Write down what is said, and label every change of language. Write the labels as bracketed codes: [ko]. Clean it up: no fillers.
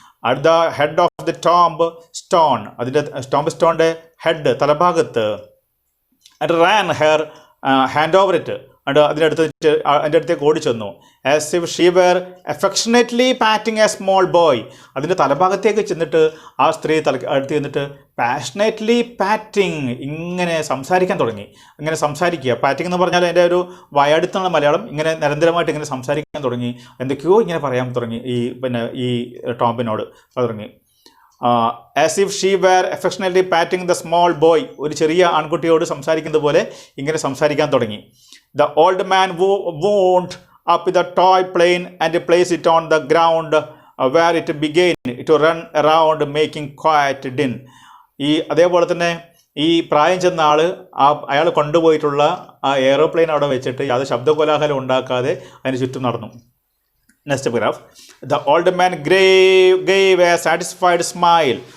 [en] At the head of the tombstone, [ml] അതിൻ്റെ tombstoneൻ്റെ head തലഭാഗത്ത്, [en] and ran her hand over it, [ml] അതിൻ്റെ അടുത്തേക്ക് ഓടി ചെന്നു. [en] As if she were affectionately patting a small boy. [ml] അതിൻ്റെ തലഭാഗത്തേക്ക് ചെന്നിട്ട് ആ സ്ത്രീ അടുത്ത് ചെന്നിട്ട് പാഷനേറ്റ്ലി പാറ്റിംഗ്, ഇങ്ങനെ സംസാരിക്കാൻ തുടങ്ങി. ഇങ്ങനെ സംസാരിക്കുക, പാറ്റിംഗ് എന്ന് പറഞ്ഞാൽ എൻ്റെ ഒരു വായാടിത്തുള്ള മലയാളം. ഇങ്ങനെ നിരന്തരമായിട്ട് ഇങ്ങനെ സംസാരിക്കാൻ തുടങ്ങി, എന്തൊക്കെയോ ഇങ്ങനെ പറയാൻ തുടങ്ങി ഈ ടോംബിനോട് തുടങ്ങി. [en] as if she were affectionately patting the small boy, [ml] ഒരു ചെറിയ ആൺകുട്ടിയോട് സംസാരിക്കുന്നത് പോലെ ഇങ്ങനെ സംസാരിക്കാൻ തുടങ്ങി. [en] The old man wound up the toy plane and placed it on the ground where it began to run around making quiet din. [ml] അതേപോലെ തന്നെ ഈ പ്രായം ചെന്ന അയാൾ കൊണ്ടുപോയിട്ടുള്ള ആ എയറോപ്ലെയിൻ അവിടെ വെച്ചിട്ട് യാതൊരു ശബ്ദകോലാഹലം ഉണ്ടാക്കാതെ അതിന് ചുറ്റും നടന്നു. [en] Next paragraph. The old man gave a satisfied smile.